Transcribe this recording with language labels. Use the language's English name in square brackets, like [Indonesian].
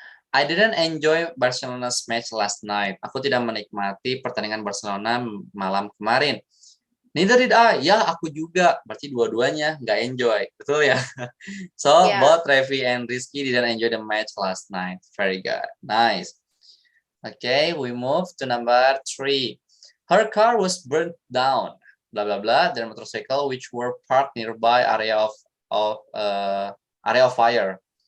[English] I didn't enjoy Barcelona's match last night. [Indonesian] Aku tidak menikmati pertandingan Barcelona malam kemarin. [English] Neither did I. [Indonesian] Ya, aku juga. Berarti dua-duanya nggak enjoy. Betul ya? [English] So, both Revi and Rizky didn't enjoy the match last night. Very good. Nice. Okay, we move to number 3. Her car was burnt down. Blah, blah, blah. Their motorcycle, which were parked nearby area of fire.